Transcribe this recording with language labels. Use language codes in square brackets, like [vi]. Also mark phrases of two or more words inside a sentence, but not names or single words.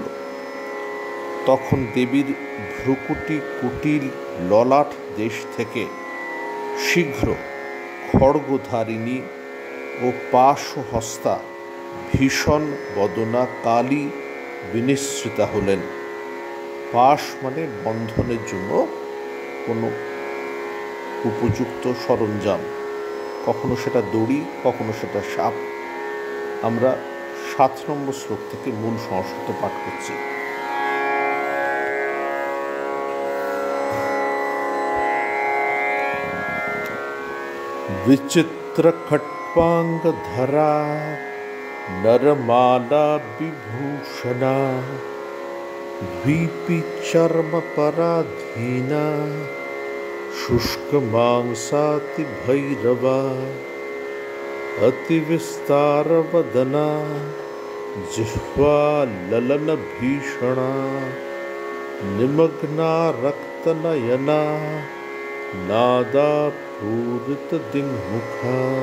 [bn] তখন দেবীর ভ্রুকুটি কুটিল ললাট দেশ থেকে শীঘ্র খড়গধারিণী ও পাশহস্তা ভীষণ বদনা কালী বিনিশ্রিতা হলেন। পাশ মানে বন্ধনের জন্য কোনো উপযুক্ত সরঞ্জাম, কখনো সেটা দড়ি, কখনো সেটা সাপ। আমরা 7 নম্বর শ্লোক থেকে মূল সংস্কৃত পাঠ করছি। [sa] विचित्र खट्वांग धरा नरमाला विभूषणा द्वीपी चर्म पराधीना शुष्क मांसाति भैरवा अति विस्तार वदना जिह्वा ललन भीषणा निमग्ना रक्त नयना नादा पूरित दिङ्मुखा